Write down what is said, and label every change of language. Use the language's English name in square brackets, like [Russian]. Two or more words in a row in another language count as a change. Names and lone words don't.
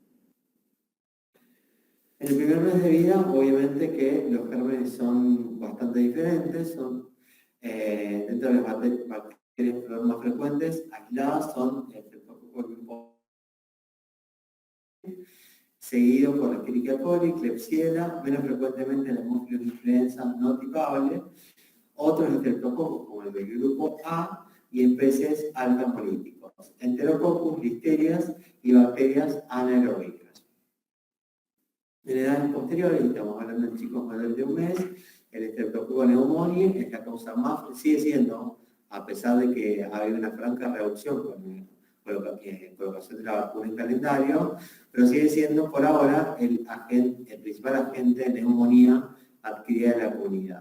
[Spanish] En el primer mes de vida, obviamente que los gérmenes son bastante diferentes, son dentro de las bacterias más frecuentes, aisladas son el Streptococcus seguido por la Escherichia coli, Klebsiella, menos frecuentemente la Haemophilus influenza no tipable, otros estreptococos como el del grupo A y en peces alfa-hemolíticos, Enterococcus, listerias y bacterias anaeróbicas. En edades posteriores, estamos hablando de chicos mayores de un mes, el Streptococcus pneumoniae es la causa más, sigue siendo, a pesar de que ha habido una franca reducción con colocación de la vacuna en calendario, pero sigue siendo por ahora el principal agente de neumonía adquirida en la comunidad.